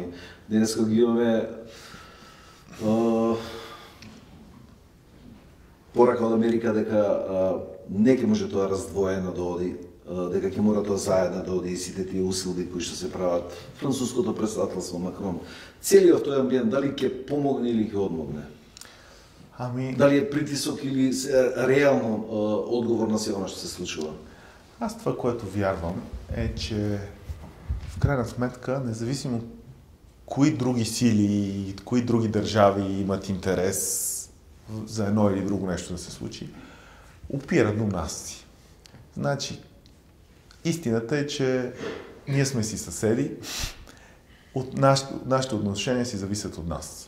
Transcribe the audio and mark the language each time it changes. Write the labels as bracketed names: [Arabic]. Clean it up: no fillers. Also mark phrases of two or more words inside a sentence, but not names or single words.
[Macedonian] Денеска ги имаме порака од Америка дека не ќе може тоа раздвоено да оди, дека ќе мора тоа заедно да оди и сите тие усилби кои што се прават. Француското претседателство, Макрон, целиот тој амбиент дали ќе помогне или ќе одмогне? Дали е притисок или реално одговор на се она што се случува? [Bulgarian] Аз това, което вярвам, е, че в крайна сметка, независимо кои други сили и кои други държави имат интерес за едно или друго нещо да се случи, опира до нас си. Значи, истината е, че ние сме си съседи, нашите отношения си зависят от нас.